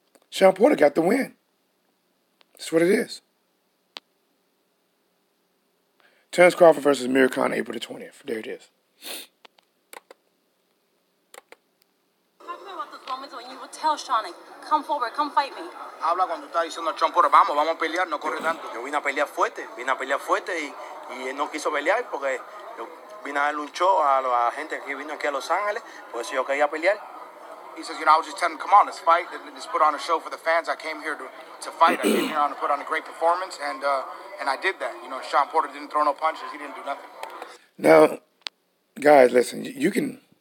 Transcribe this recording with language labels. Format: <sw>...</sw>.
<en>Shawn Porter got the win. That's what it is. Terrence Crawford versus Amir Khan, April the 20th. There it is. Talk to me about those moments when you would tell Shawn, come forward, come fight me.</en> <es>Habla cuando está diciendo a Shawn Porter, vamos a pelear, no corre tanto. Yo vine a pelear fuerte y él no quiso pelear porque yo vine a darle un show a la gente que vino aquí a Los Ángeles, por eso yo quería pelear.</es> <en>He says, I was just telling him, come on, let's fight. Let's put on a show for the fans. I came here to fight. I came here to put on a great performance, and I did that. Shawn Porter didn't throw no punches. He didn't do nothing. Now, guys, listen, you can...</en>